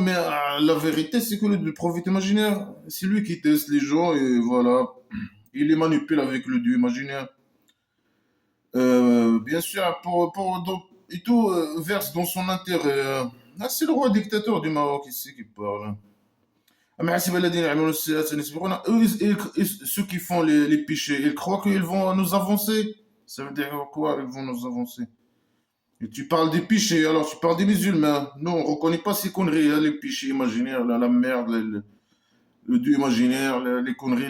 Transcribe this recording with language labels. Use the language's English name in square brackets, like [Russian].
[French] Mais la vérité, c'est que le prophète imaginaire, c'est lui qui teste les gens et voilà. Il les manipule avec le dieu imaginaire. Bien sûr, et tout verse dans son intérêt. C'est le roi dictateur du Maroc ici qui parle. [Arabic] أما حسب الذين يعملون السيئات أن يسبقونا. [French] Ceux qui font les péchés, ils croient qu'ils vont nous avancer. Ça veut dire quoi? Ils vont nous avancer. Et tu parles des péchés, alors tu parles des musulmans. Nous, on ne reconnaît pas ces conneries, hein, les péchés imaginaires, la merde, le dieu imaginaire, les conneries.